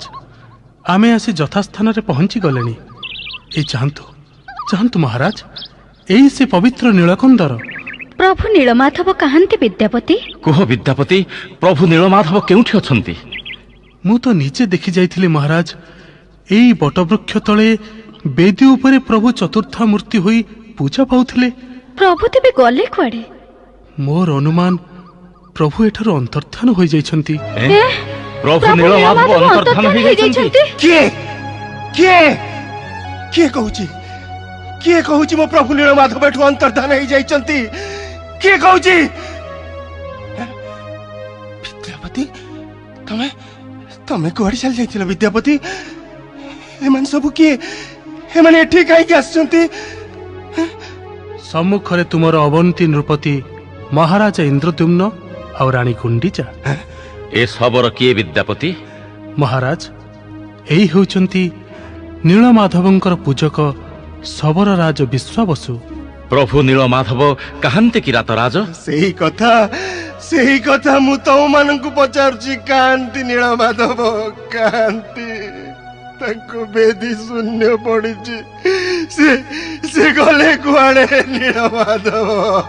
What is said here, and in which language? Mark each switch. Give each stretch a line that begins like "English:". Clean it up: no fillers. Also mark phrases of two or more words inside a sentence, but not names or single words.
Odia: ଆମେ ଆସି ଯଥାସ୍ଥାନ ରେ ପହଞ୍ଚି ଗଲେଣି। ଏ ଚାହାନ୍ତୁ ଚାହାନ୍ତୁ ମହାରାଜ, ଏଇ ସେ ପବିତ୍ର ନୀଳକନ୍ଦର। ପ୍ରଭୁ ନୀଳମାଧବ କାହାନ୍ତି ବିଦ୍ୟାପତି? କୁହ ବିଦ୍ୟାପତି, ପ୍ରଭୁ ନୀଳମାଧବ କେଉଁଠି ଅଛନ୍ତି? ମୁ ତ ନିଶ୍ଚେ ଦେଖି ଯାଇଥିଲି ମହାରାଜ। ଏଇ ବଟବୃକ୍ଷ ତଳେ ବେଦୀ ଉପରେ ପ୍ରଭୁ ଚତୁର୍ଧା ମୂର୍ତ୍ତି ହୋଇ ପୂଜା ପାଉଥିଲେ। ପ୍ରଭୁ ତେବେ ଗଲେ କୁଆଡେ? ମୋର ଅନୁମାନ ପ୍ରଭୁ ଏଠାରୁ ଅନ୍ତର୍ଧାନ ହୋଇ ଯାଇଛନ୍ତି। ପ୍ରଭୁ ନୀଳମାଧବ ଅନ୍ତର୍ଧାନ ହୋଇ ଯାଇଛନ୍ତି? କେ କହୁଛି ମୋ ପ୍ରଭୁ ନୀଳମାଧବ ଏଠୁ ଅନ୍ତର୍ଧାନ ହୋଇ ଯାଇଛନ୍ତି? କେ କହୁଛି? ବିଦ୍ୟାପତି ତମେ କୁଆଡେ ଚାଲି ଯାଇଥିଲ ବିଦ୍ୟାପତି? ଏମାନେ ସବୁ କିଏ ଏମାନେ ଏଠି କାହିଁକି ଆସିଛନ୍ତି? ସମ୍ମୁଖରେ ତୁମର ଅବନ୍ତୀ ନୃପତି ମହାରାଜା ଇନ୍ଦ୍ରଦ୍ୟୁମ୍ନ ଓ ରାଣୀ ଗୁଣ୍ଡିଚା। ଏ ଶବର କିଏ ବିଦ୍ୟାପତି? ମହାରାଜ ଏଇ ହେଉଛନ୍ତି ନୀଳମାଧବଙ୍କର ପୂଜକ ଶବର ରାଜ ବିଶ୍ୱାବସୁ। ପ୍ରଭୁ ନୀଳମାଧବ କାହାନ୍ତି କି ଶବର ରାଜ? ସେହି କଥା ମୁ ତ ମାନଙ୍କୁ ପଚାରୁଛି। କାହାନ୍ତି ନୀଳମାଧବ କାହାନ୍ତି ତାଙ୍କ ବେଦୀ ଶୂନ୍ୟ ପଡ଼ିଛି। ସେ ଗଲେ କୁଆଡେ ନୀଳମାଧବ?